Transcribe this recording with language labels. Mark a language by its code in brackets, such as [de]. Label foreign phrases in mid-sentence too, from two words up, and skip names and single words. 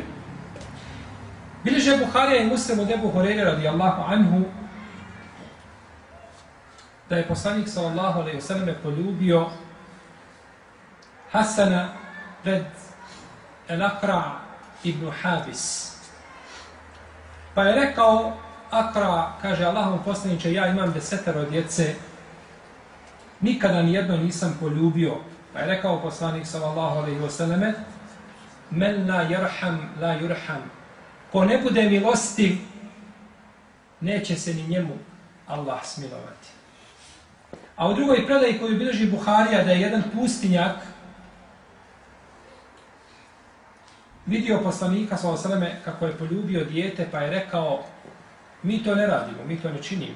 [bs] Bilježe Buharija i Muslim od Ebu Hureyre [ar] رضي الله عنه [bs] da je poslanik [ar] صلى الله عليه وسلم [bs] poljubio Hasana pred El-Akra ibn Habis. Pa je rekao Akra, kaže Allahov poslaniče, ja imam 10 djece, nikada nijedno nisam poljubio. Pa je rekao poslanik [ar] صلى الله عليه وسلم, من لا يرحم لا يرحم. [bs] Ko ne bude milostiv, neće se ni njemu Allah smilovati. A u drugoj predaji koju bilježi Buharija da je jedan pustinjak vidio poslanika [ar] صلى الله عليه وسلم [bs] kako je poljubio dijete, pa je rekao, mi to ne radimo, mi to ne činimo.